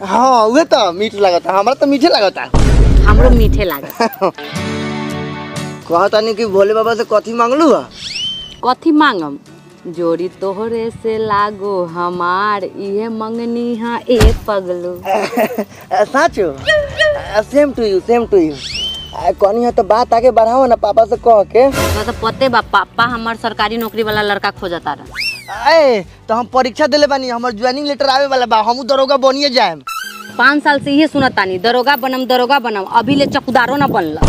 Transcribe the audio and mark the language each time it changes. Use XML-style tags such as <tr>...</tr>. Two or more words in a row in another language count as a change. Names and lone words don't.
<bho>हाँ उहे तो मीठ लागता, हमरा तो मीठे लागता। हमरो मीठे लागता। कहता नहीं कि भोले बाबा से कथी मांगलू है? कथी मांगम? जोड़ी तोहरे से लागो हमार इहे मंगनी है ए पगलू। साचो</bho> <en>same to you</en> <bho>कहनी है तो बात आगे बढ़ाओ ना पापा से कह के। तो पते बा पापा हमार सरकारी नौकरी वाला लड़का खोजता रहा। ए तो हम परीक्षा देले बानी, हमर</bho> <en>joining letter</en> <bho>आवे वाला बा, हमहू दरोगा बनिए जाएम। 5 साल से ये सुनतानी दरोगा बनम अभी ले चौकीदारो न बनला।</bho>